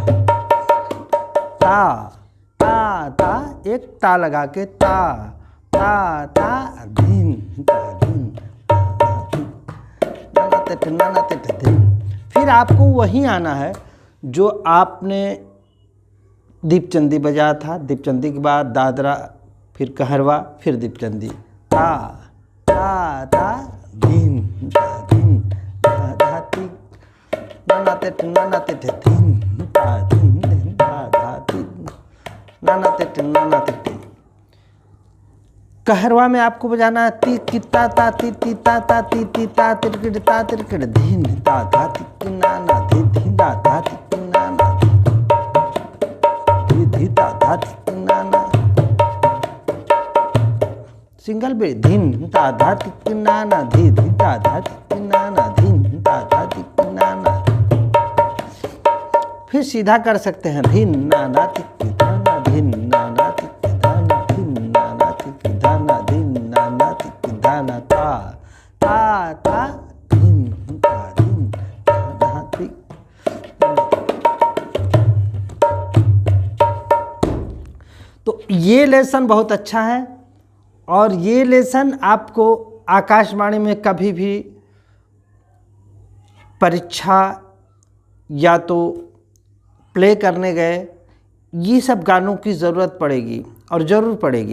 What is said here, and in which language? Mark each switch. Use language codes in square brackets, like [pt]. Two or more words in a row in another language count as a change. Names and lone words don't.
[hi] ता ता ता, एक ता लगा के, ता ता ता धीन ता धीन, नाना तिट नाना तिट धीन। फिर आपको वहीं आना है जो आपने दीपचंदी बजाया था, दीपचंदी के बाद दादरा, फिर कहरवा, फिर दीपचंदी, ता ता ता धीन ता धीन, धा धा ती नाना तिट धीन ता धीन धीन धा धा ती नाना तिट नाना तिट। कहरवा में आपको बजाना है ती की ता ता ती ती ता ता ती ती ता तिरकिड़ ता तिरकिड़, धीन ता धा ती की नाना, धी धी ता धा ती की नाना, धी धी ता धा ती की नाना। सिंगल पे धीन ता धा ती की नाना, धी धी ता धा ती की नाना, धीन ता धा ती की नाना। फिर सीधा कर सकते हैं, धीन नाना ती की नाना, धीन नाना ती की नाना, धीन नाना ती की नाना, धीन नाना ती की नाना, ता ता ता धीन ता धीन ता ती। तो ये लेसन बहुत अच्छा है, और ये लेसन आपको आकाशवाणी में कभी भी परीक्षा या तो प्ले करने गए, ये सब गानों की ज़रूरत पड़ेगी और ज़रूर पड़ेगी।